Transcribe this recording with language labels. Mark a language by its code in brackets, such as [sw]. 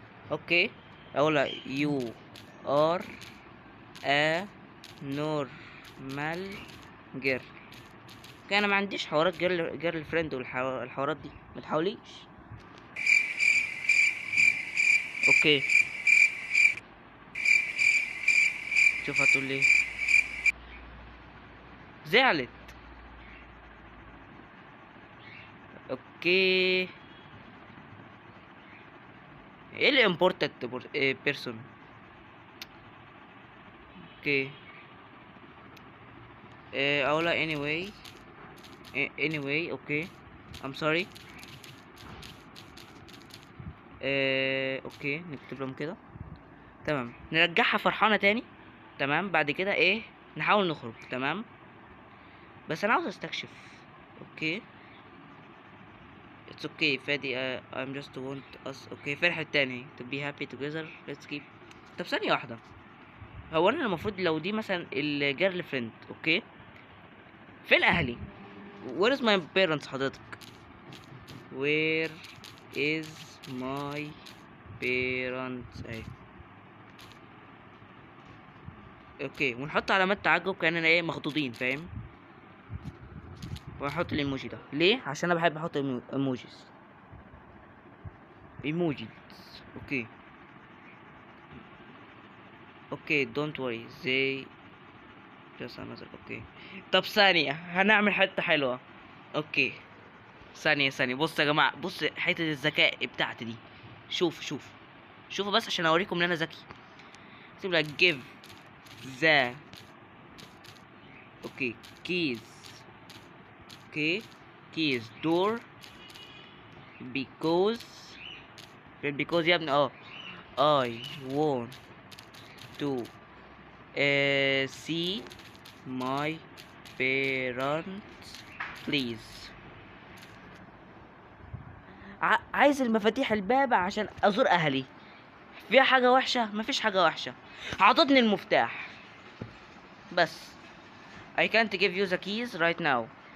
[ar] اوكي اقولها [en] you are a normal girl. [ar] اوكي انا ما عنديش حوارات جيرل فريند والحوارات دي، ما تحاوليش. اوكي شوف هتقول لي. زعلت. اوكي ايه اللي [en] important person. [ar] اوكي اقولها [en] anyway okay I'm sorry. [ar] اوكي نكتب لهم كده. تمام نرجعها فرحانة تاني. تمام بعد كده ايه نحاول نخرج. تمام بس انا عاوز استكشف. [en] Okay it's okay فادي I'm just want us. Okay [ar] فرحة تاني [en] to be happy together let's keep. [ar] طب ثانية واحدة، هو انا المفروض لو دي مثلا الجيرل فريند اوكي فين اهلي؟ [en] where is my parents [ar] حضرتك؟ where is my parents اهي. اوكي ونحط علامات تعجب كاننا ايه مخطوطين، فاهم؟ واحط الايموجي ده ليه؟ عشان انا بحب احط ايموجيز. اوكي [en] Okay don't worry they just another okay. [ar] طب ثانية هنعمل حتة حلوة. اوكي ثانية بص يا جماعة، بص حتة الذكاء بتاعتي دي. شوفوا بس عشان اوريكم ان انا ذكي. اكتب لك [en] give the okay keys okay keys door because يا ابني I want to see my parents please. [ar] عايز المفاتيح الباب عشان ازور اهلي. فيها حاجة وحشة؟ مفيش حاجة وحشة. عطتني المفتاح بس. [en] I can't give you the keys right now.